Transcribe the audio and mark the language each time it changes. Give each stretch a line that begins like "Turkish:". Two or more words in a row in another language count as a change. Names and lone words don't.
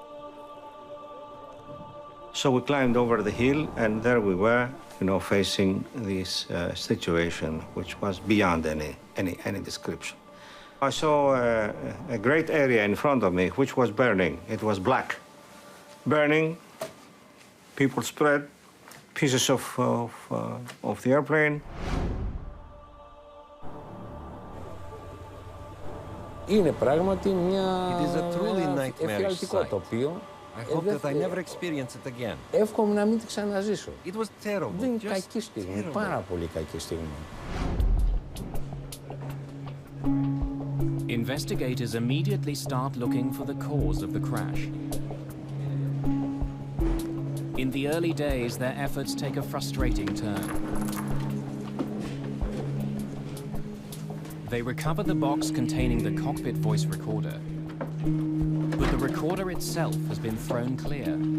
English: So we climbed over the hill, and there we were, facing this situation, which was beyond any description. I saw a great area in front of me, which was burning. It was black. Burning, people spread, pieces of the airplane.
Greek: Είναι πράγματι μια εφιαλτικό τοπίο.
English: I hope that I never experience it again.
Greek: Εύχομαι να μην τη ξαναζήσω.
English: It was terrible.
Greek: Δεν είναι κακή στιγμή, πάρα πολύ κακή στιγμή.
English: Investigators immediately start looking for the cause of the crash. In the early days, their efforts take a frustrating turn. They recover the box containing the cockpit voice recorder, but the recorder itself has been thrown clear.